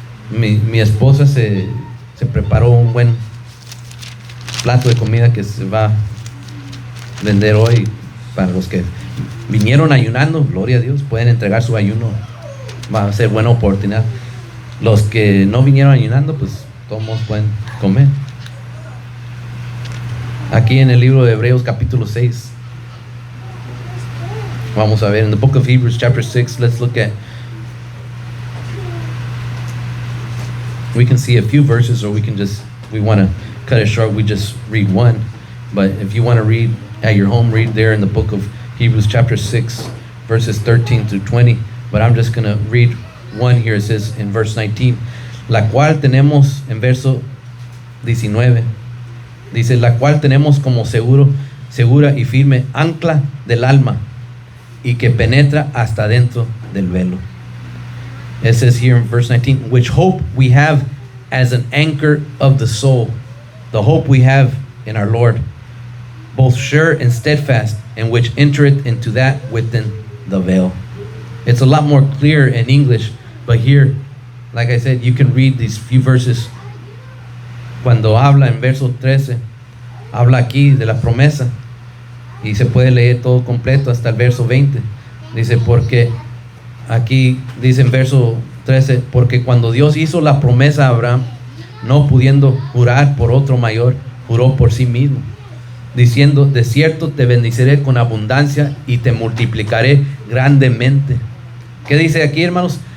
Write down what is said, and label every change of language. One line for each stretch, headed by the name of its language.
Spanish: Mi esposa se preparó un buen plato de comida que se va a vender hoy para los que vinieron ayunando. Gloria a Dios, pueden entregar su ayuno. Va a ser buena oportunidad. Los que no vinieron ayunando, pues todos pueden comer. Aquí en el libro de Hebreos capítulo 6. Vamos a ver,
English: in the book of Hebrews chapter 6, let's look at, we can see a few verses, or we can just, we want to cut it short, we just read one. But if you want to read at your home, read there in the book of Hebrews chapter 6, verses 13 to 20. But I'm just going to read one here. It says in verse 19,
Spanish: la cual tenemos, en verso 19, dice, la cual tenemos como segura y firme ancla del alma, y que penetra hasta dentro del velo.
English: It says here in verse 19, which hope we have as an anchor of the soul, the hope we have in our Lord, both sure and steadfast, and which entereth into that within the veil. It's a lot more clear in English, but here, like I said, you can read these few verses.
Spanish: Cuando habla en verso 13, habla aquí de la promesa, y se puede leer todo completo hasta el verso 20. Dice, porque aquí dice en verso 13, porque cuando Dios hizo la promesa a Abraham, no pudiendo jurar por otro mayor, juró por sí mismo, diciendo: de cierto te bendeciré con abundancia y te multiplicaré grandemente. ¿Qué dice aquí, hermanos?